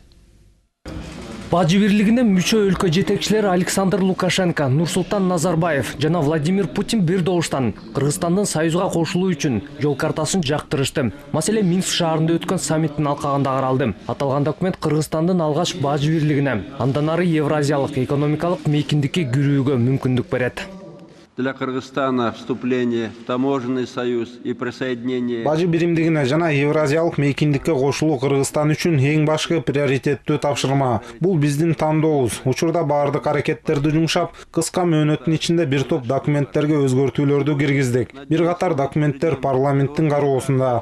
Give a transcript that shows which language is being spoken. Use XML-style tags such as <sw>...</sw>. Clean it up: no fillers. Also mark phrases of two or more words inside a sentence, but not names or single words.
<ky>Бажы бирлигине мүчө өлкө жетекчилери Александр Лукашенко, Нурсултан Назарбаев жана Владимир Путин бир добуштан Кыргызстандын Союзга кошулуу үчүн жол картасын жактырышты. Маселе Минск шаарында өткөн саммиттин алкагында каралды. Аталган документ Кыргызстандын алгач бажы бирлигине, андан ары Евразиялык экономикалык мейкиндикке кирүүгө мүмкүндүк берет.</ky> <ru>Для Кыргызстана вступление в таможенный союз и присоединение.</ru> <ky>Бажы биримдигине жана Евразиялык мейкиндикке кошулуу Кыргызстан үчүн эң башкы приоритеттүү тапшырма. Бул биздин тандообуз. Учурда баардык аракеттерди жумшап, кыска мөөнөттүн ичинде бир топ документтерге өзгөртүүлөрдү киргиздик. Бир катар документтер парламенттин кароосунда.</ky>